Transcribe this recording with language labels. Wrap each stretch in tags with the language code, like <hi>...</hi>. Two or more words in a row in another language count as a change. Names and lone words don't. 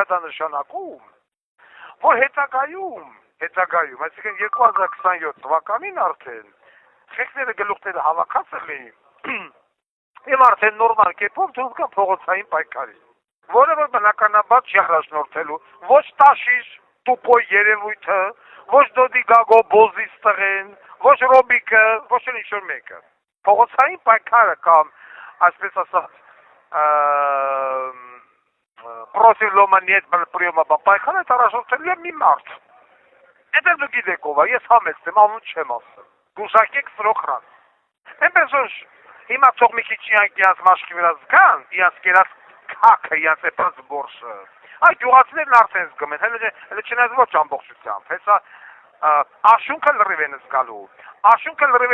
<hy>դա նշանակում, որ հետագայում, այսինքն 2027 թվականին արդեն խեղճերը գլուխները հավաքած էին եւ արդեն նորմալ կերպով դուրս գան փողոցային պայքարի, որը որ բնականաբար չի առաջնորդելու ոչ տաշիր տուպոյ երևույթը, ոչ Դոդի Գագո Բոզից տղեն, ոչ Ռոբիկը, ոչ էլ ինչ-որ մեկը։ Փողոցային պայքարը կամ այսպես ասած</hy> <ru>против лома нет приема</ru> <hy>պայքարը առաջնորդելու է մի մարդ։ Այդ դու գիտեք ով է, ես համեցեմ, անուն չեմ ասում։ Գուշակեք սրոխրան։ Այնպես որ հիմա թող մի քիչ իրանք մաշկի վրա զգան, իրանք կերած քաքը, իրանք էպես գործը։ Այդ յուղացիներն արդեն զգում են, հələ չնայած ոչ ամբողջությամբ, հեսա աշունքը լրիվ են զգալու, Աշունքը լրիվ</hy>